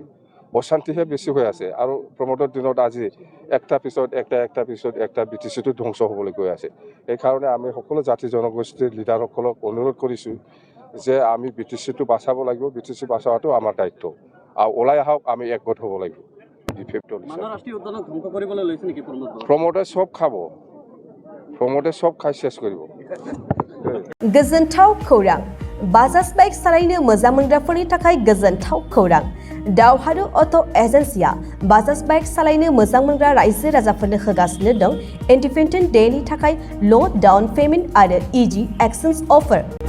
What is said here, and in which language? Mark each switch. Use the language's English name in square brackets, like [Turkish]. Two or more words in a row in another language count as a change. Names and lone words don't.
[Assamese] অশান্তিহে বেছি হৈ আছে আৰু প্ৰমোদৰ দিনত আজি একটা পিছত একটা বিটিচিটো ধ্বংস হ'বলৈ গৈ আছে এইকাৰণে আমি সকলো জাতি জনগোষ্ঠীৰ লিডাৰসকলক অনুৰোধ কৰিছোঁ যে আমি বিটিচিটো বাচাব লাগিব বিটিচি বাচাৱাটো আমাৰ দায়িত্ব আৰু ওলাই আহক আমি একগোট হ'ব লাগিব প্ৰমোদে সব খাই শেষ কৰিব [Bodo] गोजोनथाव खौरां बाजाज बाइक सालायनो मोजां मोनग्राफोरनि थाखाय गोजोनथाव खौरां दावहारु अट' एजेन्सिया बाजाज बाइक सालायनो मोजां मोनग्रा रायजो राजाफोरनो होगासिनो दं इन्डिपेन्डेन्ट डेनि थाखाय [English] low down payment [Bodo] आरो [English] easy exchange offer